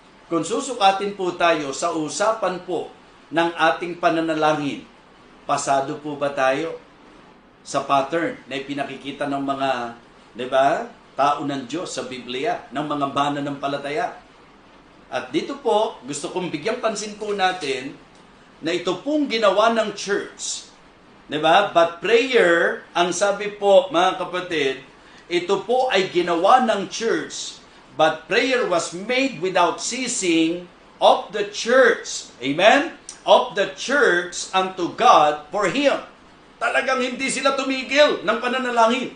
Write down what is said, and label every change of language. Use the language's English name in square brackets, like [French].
[Filipino] Kung susukatin po tayo sa usapan po ng ating pananalangin, pasado po ba tayo sa pattern na ipinakikita ng mga, di ba, tao ng Diyos sa Biblia, ng mga mananampalataya? At dito po, gusto kong bigyan pansin po natin na ito pong ginawa ng church. Diba? [English] But prayer, [Filipino] ang sabi po mga kapatid, ito po ay ginawa ng church. [English] But prayer was made without ceasing of the church. Amen? Of the church unto God for Him. [Filipino] Talagang hindi sila tumigil ng pananalangin.